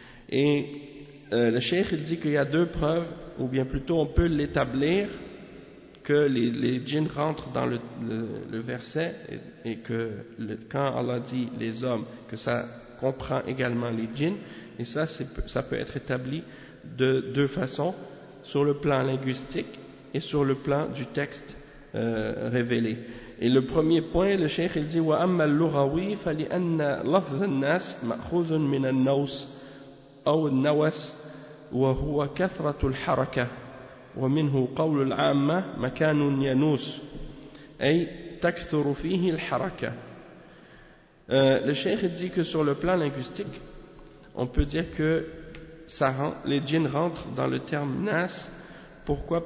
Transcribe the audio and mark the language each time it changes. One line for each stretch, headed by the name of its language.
French: Et le cheikh, il dit qu'il y a deux preuves, ou bien plutôt on peut l'établir, que les djinns rentrent dans le verset, et que quand Allah dit les hommes, que ça comprend également les djinns, et ça, ça peut être établi de deux façons, sur le plan linguistique et sur le plan du texte révélé. Et le premier point, le cheikh il dit:
Arabic: وَأَمَّا اللُّغَوِي فَلِأَنَّ لَفْظَ النَّاسِ مَأْخُوذٌ مِنَ النَّوْسِ أَوْ النَّوَسِ وَهُوَ كَثْرَةُ الْحَرَكَةِ وَمِنْهُ قَوْلُ الْعَامَّةِ مَكَانٌ يَنُوسُ أي تَكْثُرُ فِيهِ الْحَرَكَةِ.
French: Le cheikh il dit que sur le plan linguistique, on peut dire que les djinns rentrent dans le terme nas. Pourquoi?